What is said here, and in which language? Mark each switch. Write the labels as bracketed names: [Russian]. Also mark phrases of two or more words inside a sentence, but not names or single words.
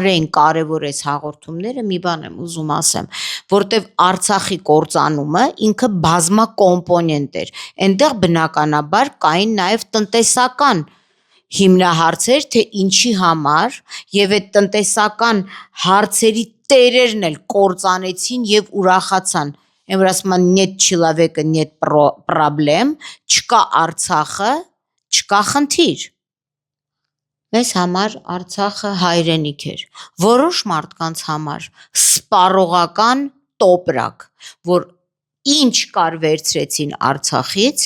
[Armenian] էին կարեւոր այս հաղորդումները, մի բան եմ ուզում ասեմ, որտեւ Արցախի կործանումը ինքը բազմակոմպոնենտ էր։ Այնտեղ բնականաբար կային նաեւ տնտեսական հիմնահարցեր, թե ինչի համար, եւ այդ տնտեսական հարցերի տերերն էլ կործանեցին եւ ուրախացան։ Այն որ ասում են [Russian] «Нет человека, нет проблем», [Armenian] չկա Արցախը, չկա խնդիր։ Մեզ համար Արցախը հայրենիք էր, որոշ մարդկանց համար սպառողական տոպրակ, որ ինչ կար վերցրեցին Արցախից